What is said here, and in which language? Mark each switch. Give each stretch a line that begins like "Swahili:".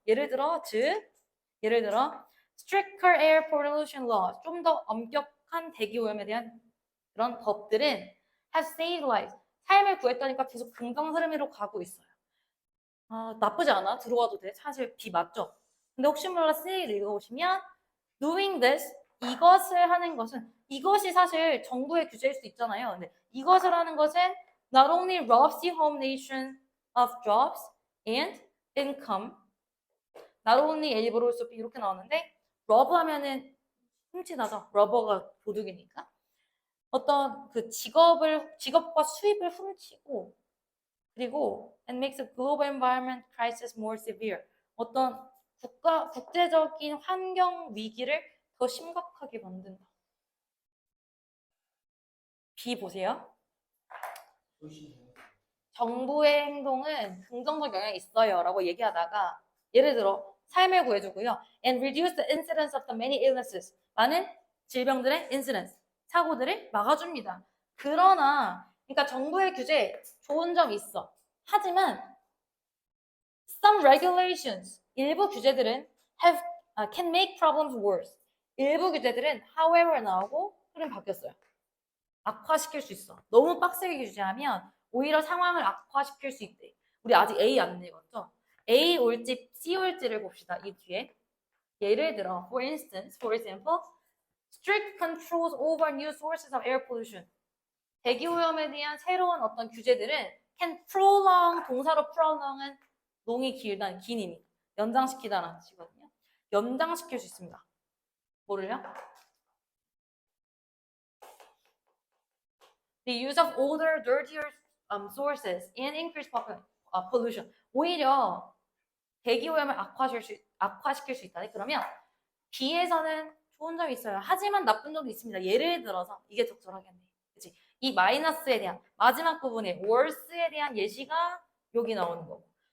Korean: 예를 들어
English: stricter air pollution laws
Korean: 좀 더 엄격한 대기 오염에 대한 그런 법들은
English: have saved lives
Korean: 삶을 구했다니까 계속 긍정 흐름으로 가고 있어요. 나쁘지 않아. 들어와도 돼. 사실 B 맞죠? 근데 혹시 몰라 C를 읽어보시면
English: doing this
Korean: 이것을 하는 것은 이것이 사실 정부의 규제일 수 있잖아요. 근데 이것을 하는 것은
English: not only robs the home nation of jobs and income not only able to be
Korean: 이렇게 나오는데 rob 하면은 훔치다죠. 러버가 도둑이니까 어떤 그 직업과 수입을 훔치고 그리고
English: and makes the global environment crisis more severe
Korean: 어떤 국제적인 환경 위기를 더 심각하게 만든다. B 보세요. 정부의 행동은 긍정적 영향이 있어요 라고 얘기하다가 예를 들어 삶을 구해주고요.
English: And reduce the incidence of the many illnesses
Korean: 많은 질병들의 incidence 사고들을 막아줍니다. 그러나 그러니까 정부의 규제 좋은 점 있어. 하지만 some regulations 일부 규제들은
English: can make problems worse.
Korean: 일부 규제들은 however 나오고 흐름 바뀌었어요. 악화시킬 수 있어. 너무 빡세게 규제하면 오히려 상황을 악화시킬 수 있대. 우리 아직 A 안 읽었죠? A 올지 C 올지를 봅시다. 이 뒤에. 예를 들어,
English: for example, strict controls over new sources of air pollution.
Korean: 대기 오염에 대한 새로운 어떤 규제들은
English: can prolong,
Korean: 동사로 prolong은 농이 길다는 긴 의미. 연장시키다라는 뜻이거든요. 연장시킬 수 있습니다. 뭐를요?
English: The use of older, dirtier sources and increased pollution.
Korean: 오히려 대기 오염을 악화시킬 수 있다. 그러면 B에서는 좋은 점이 있어요. 하지만 나쁜 점도 있습니다. 예를 들어서 이게 적절하겠네. 그치? 이 마이너스에 대한 마지막 부분에 worse에 대한 예시가 여기 나오는 거고.